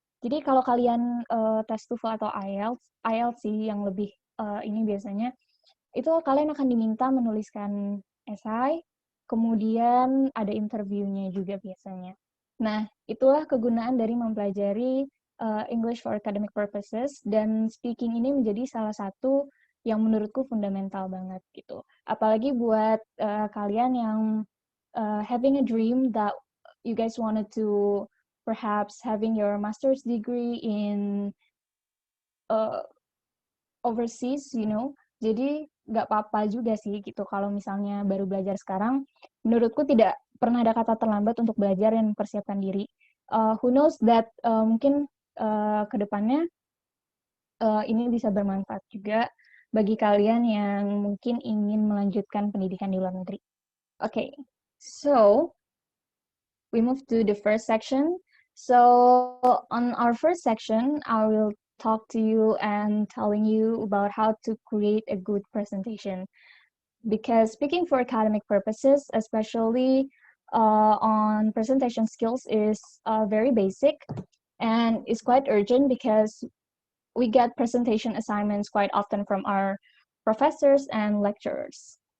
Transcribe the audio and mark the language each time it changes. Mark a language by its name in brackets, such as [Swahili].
[Indonesian] Jadi kalau kalian tes TOEFL atau IELTS sih yang lebih ini biasanya, itu kalian akan diminta menuliskan esai, kemudian ada interviewnya juga biasanya. Nah, itulah kegunaan dari mempelajari English for academic purposes, dan speaking ini menjadi salah satu yang menurutku fundamental banget gitu. Apalagi buat kalian yang [English] having a dream that you guys wanted to perhaps having your master's degree in overseas, you know. [Indonesian] Jadi nggak apa-apa juga sih gitu kalau misalnya baru belajar sekarang. Menurutku tidak pernah ada kata terlambat untuk belajar dan mempersiapkan diri. [English] Who knows that [Indonesian] mungkin ke depannya ini bisa bermanfaat juga bagi kalian yang mungkin ingin melanjutkan pendidikan di luar negeri. [English] Okay, so we move to the first section. So on our first section, I will talk to you and telling you about how to create a good presentation. Because speaking for academic purposes, especially on presentation skills, is very basic and is quite urgent because we get presentation assignments quite often from our professors and lecturers.